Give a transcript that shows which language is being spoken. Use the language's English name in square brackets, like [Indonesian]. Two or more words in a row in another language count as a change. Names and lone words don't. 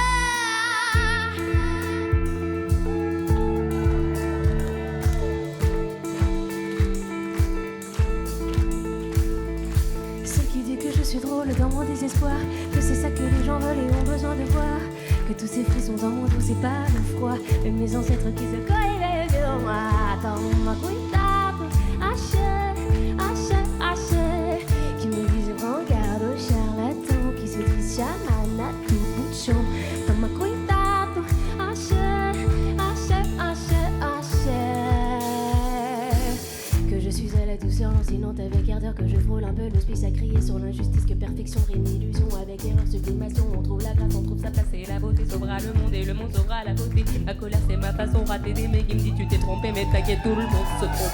[French] Je suis drôle dans mon désespoir, que c'est ça que les gens veulent et ont besoin de voir, que tous ces frissons dans mon dos c'est pas le froid, même mes ancêtres qui se collaient sur moi. [Portuguese] Toma cuidado, achei, achei, achei, [French] qui me disent prends garde aux charlatans qui se disent chaman à tout bout de champ. [Portuguese] Toma cuidado, achei, achei, achei, achei, [French] que je suis à la douceur lancinante avec ardeur, que je frôle un peu l'hospice à crier sur l'injustice, que perfection rime illusion avec erreur, sublimation. On trouve la grâce, on trouve sa place et la beauté sauvera le monde et le monde sauvera la beauté. Ma colère c'est ma façon ratée d'aimer qui me dit tu t'es trompé, mais t'inquiète tout le monde se trompe.